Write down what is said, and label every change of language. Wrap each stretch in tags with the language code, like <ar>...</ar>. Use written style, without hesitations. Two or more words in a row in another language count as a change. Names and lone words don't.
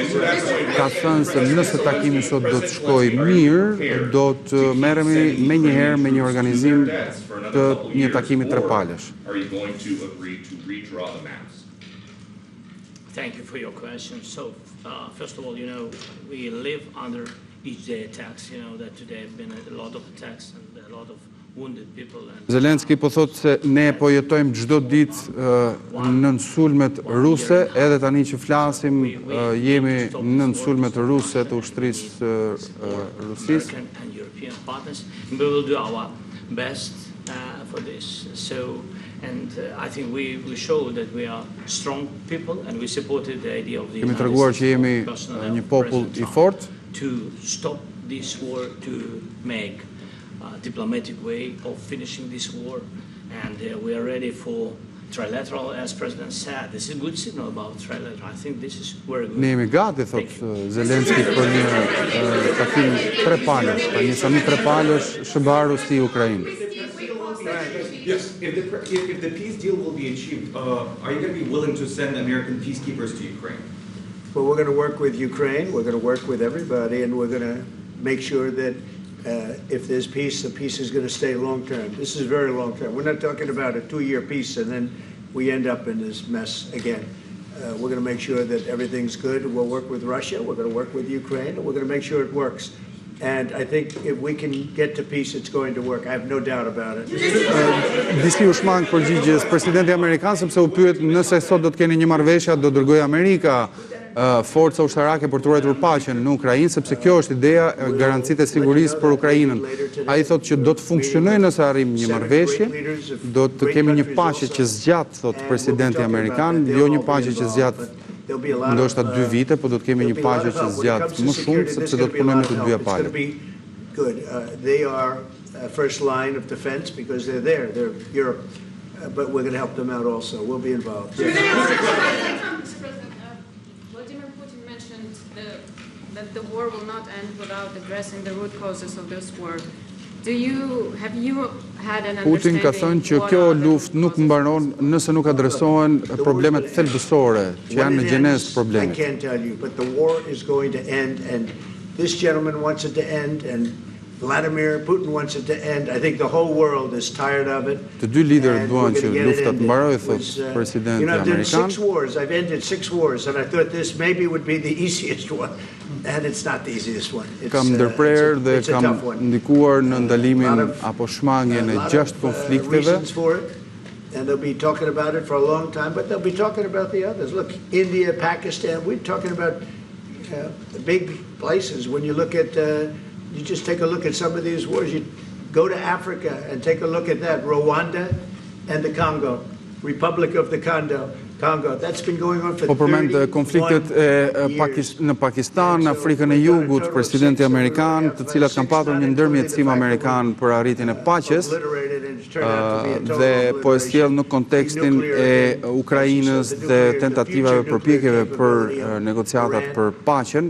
<sq>ka thënë se nëse takimi sot do të shkojë mirë, do të merremi menjëherë me një organizim të një takimi trepalësh.</sq> <en>Thank you for your question. So, first of all, we live under each day attacks. That today have been a lot of attacks and a lot of wounded people.</en> <sq>Zelensky po thotë se ne po jetojmë çdo ditë në sulmet ruse, edhe tani që flasim jemi në sulmet ruse të ushtrisë Rusisë.</sq> <en>And European partners, we will do our best for this. And I think we showed that we are strong people and we supported the idea of the</en> <sq>Kemi treguar që jemi një popull I fortë</sq> <en>to stop this war, to make a diplomatic way of finishing this war, and we are ready for trilateral, as President said. This is a good signal about trilateral. I think this is very good.</en> <sq>Ne jemi gati, thot Zelensky, për një takim trepalësh, për një samit trepalësh shëbarus të Ukrainë.</sq> <en>Yes, if the peace deal will be achieved, are you going to be willing to send American peacekeepers to Ukraine? Well, we're going to work with Ukraine, we're going to work with everybody, and we're going to make sure that if there's peace, the peace is going to stay long-term. This is very long-term. We're not talking about a 2-year peace and then we end up in this mess again. We're going to make sure that everything's good. We'll work with Russia, we're going to work with Ukraine, and we're going to make sure it works. And I think if we can get to peace, it's going to work. I have no doubt about it.</en> <sq>Disi u shmang përgjigjes presidenti amerikan sepse u pyet nëse sot do të keni një marrëveshje, do dërgojë Amerika forca ushtarake për të ruajtur paqen në Ukrainë, sepse kjo është ideja e garancitë e sigurisë për Ukrainën. Ai thotë që do të funksionojë nëse arrim një marrëveshje, do të kemi një paqe që zgjat, thotë presidenti amerikan, jo një paqe që zgjat ndoshta 2 vite, po do të kemi një paqe që zgjat më shumë sepse do të punojmë të dyja palët.</sq> <en>Good. They are first line of defense because they're there. They're Europe, but we're going to help them out also. We'll be involved. Mr. President, Volodymyr Putin mentioned that the war will not end without addressing the root causes of this war. Have you had an</en> <sq>Putin ka thënë që kjo luftë nuk mbaron nëse nuk adresohen problemet thelbësore që janë në gjenezë të problemit.</sq> <en>I can't tell you, but the war is going to end, and this gentleman wants it to end, and Vladimir Putin wants it to end. I think the whole world is tired of it.</en> <sq>Të dy liderët duan që lufta të mbarojë, thotë presidenti</sq> <en>I've done</en> <sq>amerikan.</sq> <en>6 wars. I've ended 6 wars, and I thought this maybe would be the easiest one, and it's not the easiest one.</en> <sq>Kam ndërprerë dhe kam ndikuar në ndalimin apo shmangjen e 6 konflikteve.</sq> <en>And they'll be talking about it for a long time, but they'll be talking about the others. Look, India, Pakistan, we're talking about the big places. When you look at, you just take a look at some of these wars. You go to Africa and take a look at that. Rwanda and the Congo, Republic of the Congo. That's been going on for 31</en> <sq>përmend konfliktet në Pakistan, në Afrikën e Jugut, presidenti amerikan, të cilat kanë patur një ndërmjetësim amerikan për arritjen e paqes, dhe po e sjell në kontekstin e Ukrainës dhe tentativave përpjekjeve për negociatat për paqen.</sq>